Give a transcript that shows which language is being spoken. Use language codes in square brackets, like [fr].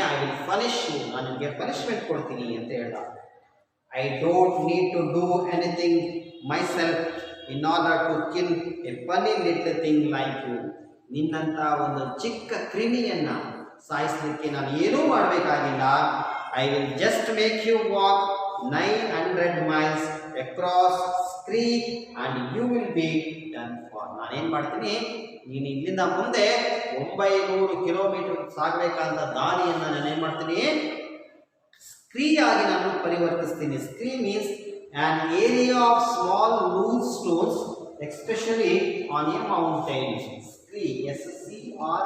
[en] I will punish you, [kn] ನಾನು ನಿನಗೆ punishment ಕೊಡ್ತೀನಿ ಅಂತ ಹೇಳ್ದ. [en] I don't need to do anything myself in order to kill a funny little thing like you. [kn] ನಿನ್ನಂಥ ಒಂದು ಚಿಕ್ಕ ಕ್ರಿಮಿಯನ್ನ ಸಾಯಿಸಲಿಕ್ಕೆ ನಾನು ಏನೂ ಮಾಡಬೇಕಾಗಿಲ್ಲ. [en] I will just make you walk 900 miles across creek and you will be done for. [kn] ನಾನೇನು ಮಾಡ್ತೀನಿ? ನೀನು ಇಲ್ಲಿಂದ ಮುಂದೆ 900 ಕಿಲೋಮೀಟರ್ ಸಾಗಬೇಕಂತ ದಾರಿಯನ್ನು ನಾನೇನು ಮಾಡ್ತೀನಿ? ಸ್ಕ್ರೀ ಆಗಿ ನಾನು ಪರಿವರ್ತಿಸ್ತೀನಿ. [en] Scree means an area of small loose stones especially on a mountain. Scree, S-C-R-E-E.